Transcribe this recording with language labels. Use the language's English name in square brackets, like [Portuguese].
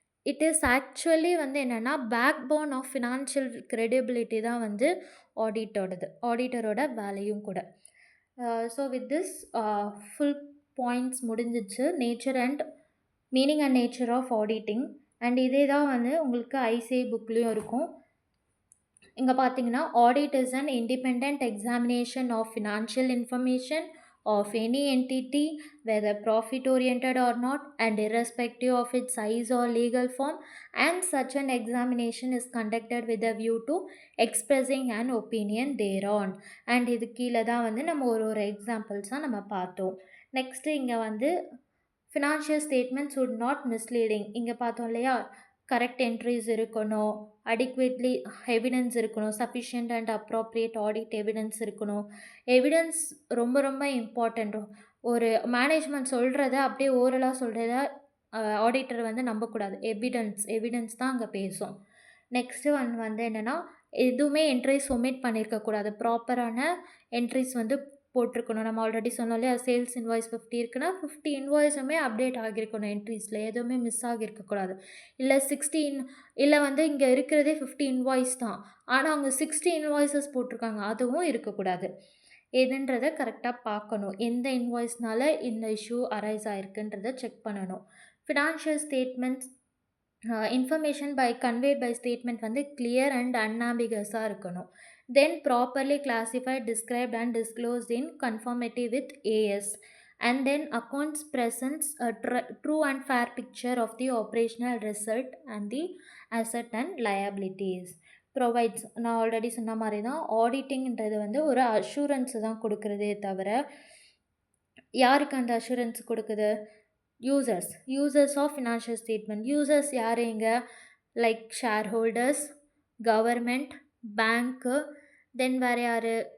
[Tamil] It is actually வந்து என்னென்னா, back phone of financial credibility தான் வந்து ஆடிட்டரோட வேலையும் கூட. So with this full points முடிஞ்சிச்சு. Nature and meaning and nature of auditing. And இதே தான் வந்து உங்களுக்கு ஐசிஐ புக்லேயும் இருக்கும். இங்கே பார்த்தீங்கன்னா, [English] Audit is an independent examination of financial information of any entity, whether profit oriented or not, and irrespective of its size or legal form, and such an examination is conducted with a view to expressing an opinion thereon. [Tamil] And இது கீழே தான் வந்து நம்ம ஒரு எக்ஸாம்பிள்ஸாக நம்ம பார்த்தோம். Next இங்கே வந்து financial statements would not misleading. இங்கே பார்த்தோம் இல்லையா, கரெக்ட் என்ட்ரிஸ் இருக்கணும், அடிக்வேட்லி எவிடன்ஸ் இருக்கணும், sufficient and appropriate audit evidence இருக்கணும். எவிடன்ஸ் ரொம்ப ரொம்ப இம்பார்ட்டண்ட். ஒரு மேனேஜ்மெண்ட் சொல்கிறத அப்படியே ஓரலாக சொல்கிறத ஆடிட்டர் வந்து நம்பக்கூடாது. எவிடன்ஸ் தான் அங்கே பேசும். நெக்ஸ்ட்டு வந்து என்னென்னா, எதுவுமே என்ட்ரிஸ் ஒமிட் பண்ணியிருக்கக்கூடாது. ப்ராப்பரான என்ட்ரிஸ் வந்து போட்டிருக்கணும். நம்ம ஆல்ரெடி சொன்னோம் இல்லையா, சேல்ஸ் இன்வாய்ஸ் 50 இருக்குன்னா 50 இன்வாய்ஸுமே அப்டேட் ஆகியிருக்கணும் என்ட்ரிஸில். எதுவுமே மிஸ் ஆகியிருக்கக்கூடாது. இல்லை 16 இல்லை வந்து இங்கே இருக்கிறதே 50 இன்வாய்ஸ் தான், ஆனால் அவங்க 60 இன்வாய்ஸஸ் போட்டிருக்காங்க, அதுவும் இருக்கக்கூடாது. எதுன்றதை கரெக்டாக பார்க்கணும். எந்த இன்வாய்ஸ்னால இந்த இஷ்யூ அரைஸ் ஆகிருக்குன்றதை செக் பண்ணணும். Financial statements information conveyed by statement வந்து கிளியர் அண்ட் அன்ஆம்பிகஸாக இருக்கணும். [English] then properly classified, described and disclosed in conformity with AS, and then accounts presents a true and fair picture of the operational result and the asset and liabilities. [Tamil] Provides, நான் already சொன்ன மாதிரி தான் ஆடிட்டிங்கிறது வந்து ஒரு assurance தான் கொடுக்குறதே தவிர யாருக்கு அந்த அஷூரன்ஸ் கொடுக்குது? Users of financial statement. Users யார் இங்கே? லைக் ஷேர் ஹோல்டர்ஸ், கவர்மெண்ட், பேங்க்கு, தென் வேறு யார்?